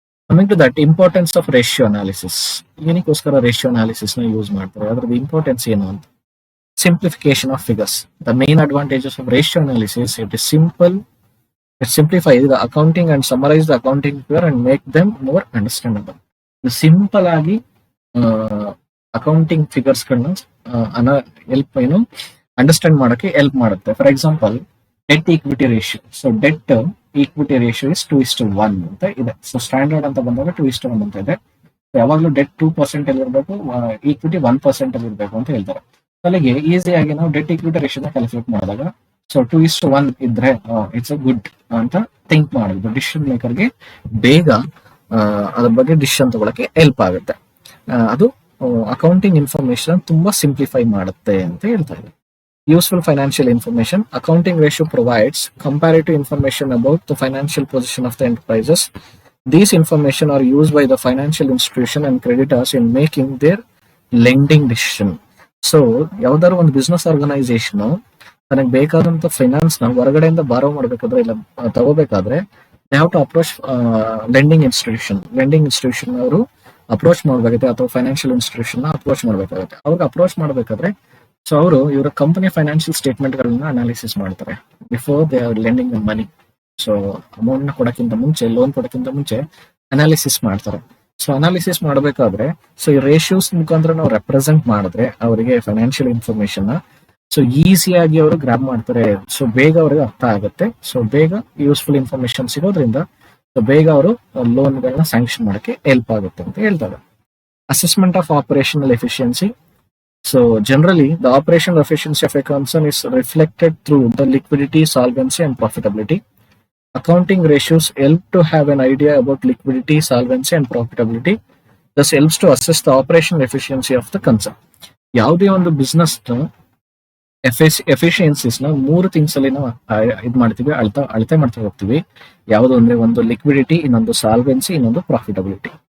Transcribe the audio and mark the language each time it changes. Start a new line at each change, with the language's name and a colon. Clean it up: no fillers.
English: Coming to that importance of ratio analysis.
Kannada: ಏನಕ್ಕೋಸ್ಕರ ratio analysis ನ use ಮಾಡ್ತಾರೆ, ಅದ್ರದ್ದು importance ಏನು ಅಂತ.
English: Simplification of figures. The main advantages of ratio analysis, it is simple. It simplifies the accounting and summarize the accounting figure and make them more understandable.
Kannada: Simple ಆಗಿ accounting figures ಗಳನ್ನ help understand ಮಾಡಕ್ಕೆ help ಮಾಡುತ್ತೆ.
English: For example debt equity ratio. So debt equity ratio is 2:1
Kannada: ಅಂತ ಇದೆ. So standard ಅಂತ ಬಂದಾಗ 2:1 ಅಂತ ಇದೆ. ಯಾವಾಗಲೂ ಡೆಟ್ 2% ಅಲ್ಲಿ ಇರಬೇಕು, ಈಕ್ವಿಟಿ 1% ಅಲ್ಲಿ ಇರಬೇಕು ಅಂತ ಹೇಳ್ತಾರೆ. ಅಲ್ಲಿಗೆ ಈಸಿಯಾಗಿ ನಾವು ಡೆಟ್ ಈಕ್ವಿಟಿ ರೇಷಿಯೋನ ಕ್ಯಾಲ್ಕುಲೇಟ್ ಮಾಡಿದಾಗ ಸೊ 2:1 ಇದ್ರೆ
English: it's a good
Kannada: ಅಂತ ಥಿಂಕ್ ಮಾಡೋದು. ಡಿಸಿಷನ್ ಮೇಕರ್ಗೆ ಬೇಗ ಅದ್ರ ಬಗ್ಗೆ ಡಿಸಿಷನ್ ತಗೊಳಕ್ಕೆ ಹೆಲ್ಪ್ ಆಗುತ್ತೆ. ಅದು ಅಕೌಂಟಿಂಗ್ ಇನ್ಫಾರ್ಮೇಶನ್ ತುಂಬಾ ಸಿಂಪ್ಲಿಫೈ ಮಾಡುತ್ತೆ ಅಂತ ಹೇಳ್ತಾರೆ.
English: Useful financial information. Accounting ratio provides comparative information about the financial position of the enterprises. These information are used by the financial institution and creditors in making their lending decision.
Kannada: So ಯಾವ್ದಾದ್ರು ಒಂದು business organization ತನಗೆ ಬೇಕಾದಂತ finance ನ ಹೊರಗಡೆಯಿಂದ ಬಾರೋ ಮಾಡ್ಬೇಕಾದ್ರೆ ಇಲ್ಲ ತಗೋಬೇಕಾದ್ರೆ
English: they have to approach lending institution
Kannada: ಅವರು ಅಪ್ರೋಚ್ ಮಾಡಬೇಕಾಗುತ್ತೆ, ಅಥವಾ ಫೈನಾನ್ಷಿಯಲ್ ಇನ್ಸ್ಟಿಟ್ಯೂಷನ್ ಅಪ್ರೋಚ್ ಮಾಡಬೇಕಾಗುತ್ತೆ. ಅವ್ರಿಗೆ ಅಪ್ರೋಚ್ ಮಾಡಬೇಕಾದ್ರೆ ಸೊ ಅವರು ಇವರ ಕಂಪನಿ ಫೈನಾನ್ಷಿಯಲ್ ಸ್ಟೇಟ್ಮೆಂಟ್ ಗಳನ್ನ ಅನಾಲಿಸಿಸ್ ಮಾಡ್ತಾರೆ
English: Before they are lending the money.
Kannada: So amount ನ ಕೊಡಕ್ಕಿಂತ ಮುಂಚೆ, ಲೋನ್ ಕೊಡಕ್ಕಿಂತ ಮುಂಚೆ ಅನಾಲಿಸಿಸ್ ಮಾಡ್ತಾರೆ. ಸೊ ಅನಾಲಿಸಿಸ್ ಮಾಡಬೇಕಾದ್ರೆ ಸೊ ಈ ರೇಷಿಯೋಸ್ ಮುಖಾಂತರ ನಾವು ರೆಪ್ರೆಸೆಂಟ್ ಮಾಡಿದ್ರೆ ಅವರಿಗೆ ಫೈನಾನ್ಷಿಯಲ್ ಇನ್ಫಾರ್ಮೇಶನ್ ಸೊ ಈಸಿಯಾಗಿ ಅವರು ಗ್ರಾಬ್ ಮಾಡ್ತಾರೆ. ಸೊ ಬೇಗ ಅವ್ರಿಗೆ ಅರ್ಥ ಆಗುತ್ತೆ. ಸೊ ಬೇಗ ಯೂಸ್ಫುಲ್ ಇನ್ಫಾರ್ಮೇಶನ್ ಸಿಗೋದ್ರಿಂದ ಸೊ ಬೇಗ ಅವರು ಲೋನ್ಗಳನ್ನ ಸ್ಯಾಂಕ್ಷನ್ ಮಾಡಕ್ಕೆ ಹೆಲ್ಪ್ ಆಗುತ್ತೆ ಅಂತ ಹೇಳ್ತಾರೆ.
English: Assessment of operational efficiency. So generally the operational efficiency of a concern is reflected through the liquidity, solvency and profitability. Accounting ratios help to have an idea about liquidity, solvency and profitability. Thus helps to assess the operational efficiency of the concern.
Kannada: ಯಾವುದೇ ಒಂದು business ಎಫಿಷಿಯನ್ಸಿಸ್ ನ 3 things ಅಲ್ಲಿ ನಾವು ಇದು ಮಾಡ್ತೀವಿ, ಅಳತೆ ಮಾಡ್ತಾ ಹೋಗ್ತೀವಿ. ಯಾವುದು ಅಂದ್ರೆ ಒಂದು ಲಿಕ್ವಿಡಿಟಿ, ಇನ್ನೊಂದು ಸಾಲ್ವೆನ್ಸಿ, ಇನ್ನೊಂದು ಪ್ರಾಫಿಟಬಿಲಿಟಿ.